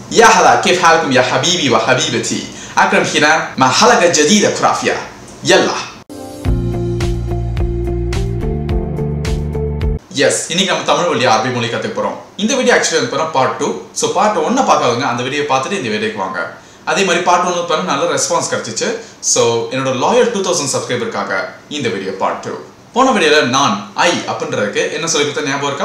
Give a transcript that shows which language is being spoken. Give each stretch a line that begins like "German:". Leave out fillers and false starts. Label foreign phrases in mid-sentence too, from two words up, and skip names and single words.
Arabic: يا هلا كيف حالكم يا حبيبي وحبيبتي؟ أكرم هنا مع حلقة جديدة خرافية. يلا. Yes,
Tamil: இன்னைக்கு நம்ம தமிழ் வழி அரபி மொழி கத்துக்க போறோம். இந்த வீடியோ ஆக்சுவலி வந்து பார்ட் 2. சோ பார்ட் 1 பார்க்காதவங்க அந்த வீடியோ பார்த்துட்டு இந்த வீடியோக்கு வாங்க. அதே மாதிரி பார்ட் 1 பண்ண நல்ல ரெஸ்பான்ஸ் கிடைச்சிச்சு. சோ என்னோட லாயல் 2000 சப்ஸ்கிரைபருக்காக இந்த வீடியோ பார்ட் 2. போன வீடியோல நான் அப்படின்றதுக்கு என்ன சொல்லி கொடுத்த ஞாபகம் இருக்கா?